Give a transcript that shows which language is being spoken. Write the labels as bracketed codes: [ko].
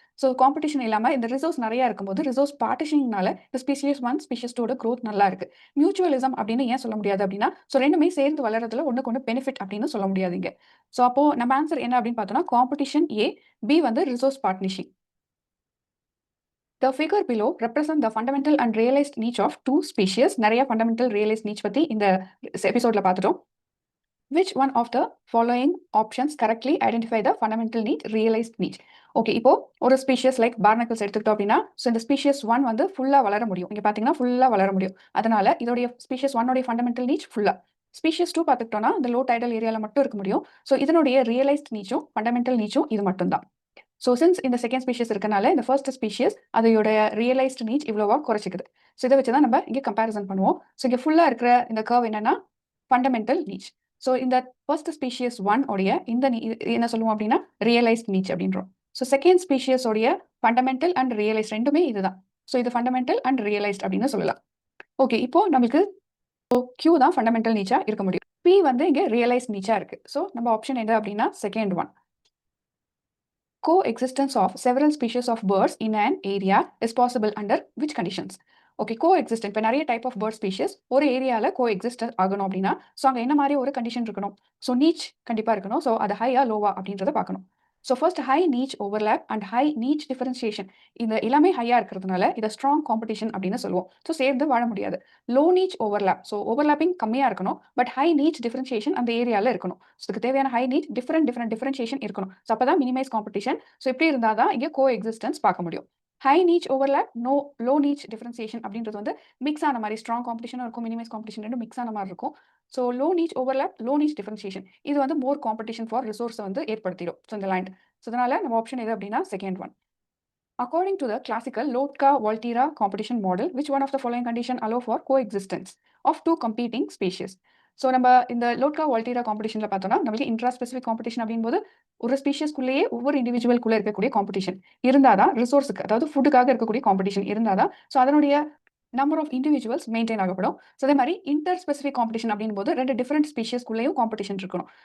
[ta] So competition இல்லாம இந்த resource நிறைய இருக்கும்போது ரிசோர்ஸ் பார்ட்டிஷனிங்னால இந்த ஸ்பீஷியஸ் 1 ஸ்பீஷியஸ் 2 growth நல்லா இருக்கு. மியூச்சுவலிசம் அப்படின்னு ஏன் சொல்ல முடியாது அப்படின்னா, ஸோ ரெண்டுமே சேர்ந்து வளர்றதுல ஒண்ணுக்கு ஒன்று பெனிஃபிட் அப்படின்னு சொல்ல முடியாதுங்க. ஸோ அப்போ நம்ம ஆன்சர் என்ன அப்படின்னு பார்த்தோம்னா, காம்படிஷன் ஏ, பி வந்து resource partnership. [en] The figure below represent the fundamental and realized niche of two species. [ta] நிறைய fundamental realized niche பத்தி இந்த எபிசோட்ல பார்த்துட்டோம். [en] Which one of the following options correctly identify the fundamental niche, realized niche? [ta] Okay. இப்போ ஒரு species like பார்னக்கிள்ஸ் எடுத்துக்கிட்டோம் அப்படின்னா, so இந்த ஸ்பீஷியஸ் 1 வந்து ஃபுல்லா வளர முடியும். இங்க பாத்தீங்கன்னா ஃபுல்லா வளர முடியும். அதனால இதோடைய ஸ்பீஷியஸ் 1 உடைய ஃபண்டமெண்டல் நீச் ஃபுல்லா. ஸ்பீஷியஸ் 2 பார்த்துக்கிட்டோம்னா இந்த லோ டைடல் ஏரியால மட்டும் இருக்க முடியும். ஸோ இதனுடைய ரியலைஸ்ட் நீச்சும் ஃபண்டமெண்டல் நீச்சும் இது மட்டும் தான். ஸோ சின்ஸ் இந்த செகண்ட் ஸ்பீஷியஸ் இருக்கனால இந்த ஃபர்ஸ்ட் ஸ்பீஷியஸ் அதோட ரியலைஸ்ட் நீச் இவ்வளோவா குறைச்சிக்குது. ஸோ இதை வச்சு தான் நம்ம இங்கே கம்பேரிசன் பண்ணுவோம். ஸோ இங்கே ஃபுல்லாக இருக்கிற இந்த கர்வ் என்னன்னா ஃபண்டமெண்டல் நீச். ஸோ இந்த ஃபர்ஸ்ட் ஸ்பீஷியஸ் 1 உடைய இந்த என்ன சொல்லுவோம் அப்படின்னா ரியலைஸ்ட் நீச் அப்படின்றோம். ஸோ செகண்ட் ஸ்பீஷியஸ் உடைய ஃபண்டமெண்டல் அண்ட் ரியலைஸ்ட் ரெண்டுமே இதுதான். ஸோ இது ஃபண்டமெண்டல் அண்ட் ரியலைஸ்ட் அப்படின்னு சொல்லலாம். ஓகே. இப்போ நம்மளுக்கு Q தான் ஃபண்டமெண்டல் நீச்சா இருக்க முடியும். P வந்து இங்கே ரியலைஸ்ட் நீச்சா இருக்கு. ஸோ நம்ம ஆப்ஷன் எது அப்படின்னா second one. [en] Coexistence of several species of birds in an area is possible under which conditions? [ta] Okay. கோஎக்ஸிஸ்டன்ட் இப்போ நிறைய டைப் ஆஃப் பேர்ட் ஸ்பீஷியஸ் ஒரு ஏரியாவில் கோஎக்ஸிஸ்ட் ஆகணும் அப்படின்னா, ஸோ அங்கே என்ன மாதிரி ஒரு கண்டிஷன் இருக்கணும்? ஸோ நீச் கண்டிப்பாக இருக்கணும். ஸோ அது ஹையா லோவா அப்படின்றத பார்க்கணும். So first high நீச் overlap and high நீச் differentiation. இந்த எல்லாமே ஹையா இருக்கிறதுனால இதை ஸ்ட்ராங் காம்படிஷன் அப்படின்னு சொல்லுவோம். ஸோ சேர்ந்து வாழ முடியாது. Low நீச் overlap. ஸோ ஓவர்லேப்பிங் கம்மியாக இருக்கணும். பட் ஹை நீச் டிஃபரன்சியேஷன் அந்த ஏரியாவில் இருக்கணும். ஸோ இதுக்கு தேவையான ஹை நீச் டிஃபரன்சியேஷன் இருக்கணும். ஸோ அப்போ தான் மினிமைஸ் காம்படிஷன். ஸோ இப்படி இருந்தால் தான் இங்கே கோ எக்ஸிஸ்டன்ஸ் பார்க்க முடியும். ஹை நீச் ஓவர்லேப், லோ நீச் டிஃபரன்சியேஷன் அப்படின்றது வந்து மிக்ஸ் ஆன மாதிரி ஸ்ட்ராங் காம்படிஷனும் இருக்கும், மினிமைஸ் காம்படிஷன் ரெண்டும் மிக்ஸ் ஆன மாதிரி இருக்கும். So low நீச் overlap, low நீச் differentiation இது வந்து மோர் காம்படிஷன் ஃபார் ரிசோர்ஸை வந்து ஏற்படுத்திடும். ஸோ இந்த லேண்ட். ஸோ அதனால நம்ம ஆப்ஷன் எது அப்படின்னா second one. [en] According to the classical Lotka-Volterra competition model, which one of the following condition allow for coexistence of two competing species? [ta] So நம்ம இந்த லோட்கா-வால்டீரா காம்படிஷன்ல பார்த்தோம்னா நம்மளுக்கு இன்ட்ரா ஸ்பெசிஃபிக் காம்படிஷன் அப்படின்போது ஒரு ஸ்பீஷியஸ்குள்ளேயே ஒவ்வொரு இண்டிவிஜுவல்குள்ளே இருக்கக்கூடிய காம்படிஷன் இருந்தாதான் ரிசோர்ஸுக்கு அதாவது ஃபுட்டுக்காக இருக்கக்கூடிய காம்படிஷன் இருந்தாதான் ஸோ அதனுடைய number of individuals maintain ஆகப்படும். So அதே மாதிரி இன்டர் ஸ்பெசிஃபிக் காம்படிஷன் அப்படின்போது ரெண்டு டிஃப்ரெண்ட் ஸ்பீஷியஸ்குள்ளேயும் காம்படிஷன் இருக்கணும்.